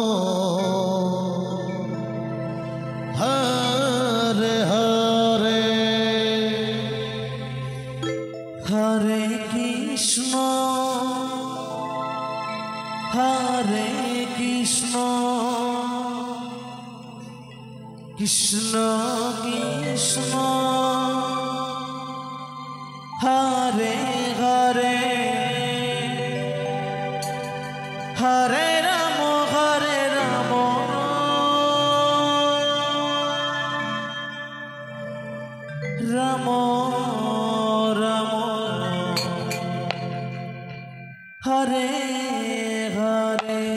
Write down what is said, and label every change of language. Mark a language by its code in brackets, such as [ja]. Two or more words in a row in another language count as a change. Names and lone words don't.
[sa] হরে হরে হরে কৃষ্ণ হরে কৃষ্ণ কৃষ্ণ কৃষ্ণ হরে হরে হরে রাম রাম রাম হরে হরে